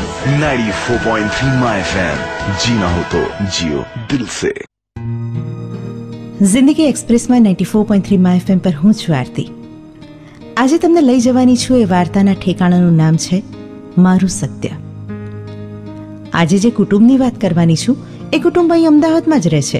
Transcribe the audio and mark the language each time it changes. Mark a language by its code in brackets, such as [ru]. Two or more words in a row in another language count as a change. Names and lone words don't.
[hi] 94.3 माय एफएम, जीना हो तो जियो दिल से। [gu] જિંદગી એક્સપ્રેસમાં 94.3 માય એફએમ પર હું છું આરતી. આજે તમને લઈ જવાની છું એ વાર્તાના ઠેકાણાનું નામ છે મારું સત્ય. આજે જે કુટુંબની વાત કરવાની છું એ કુટુંબ અહીં અમદાવાદમાં જ રહે છે.